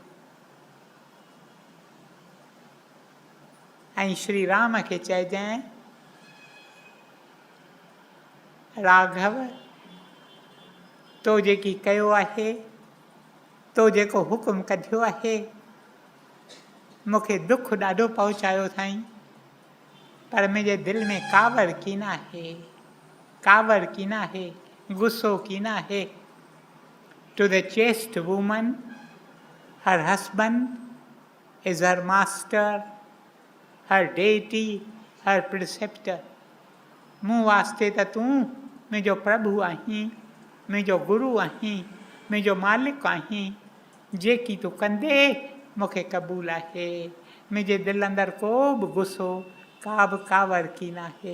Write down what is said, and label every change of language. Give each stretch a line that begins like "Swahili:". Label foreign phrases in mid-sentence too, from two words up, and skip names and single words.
Sindhi: ऐं श्री राम खे चइजांइ राघव, तो जेकी कयो आहे, तो जेको हुकुम कढियो आहे, मूंखे दुख ॾाढो पहुचायो अथई, पर मुंहिंजे दिलि में कावर कीन आहे, कावर कीन आहे, गुस्सो कीन आहे।
English: To the chaste woman, her husband is her master, her deity, her preceptor.
Sindhi: मूं वास्ते त तूं मुंहिंजो प्रभु आहीं, मुंहिंजो गुरु आहीं, मुंहिंजो मालिक आहीं, जेकी तूं कंदे मूंखे क़बूल आहे। मुंहिंजे दिलि अंदरि को बि गुस्सो, का बि कावर कीन आहे।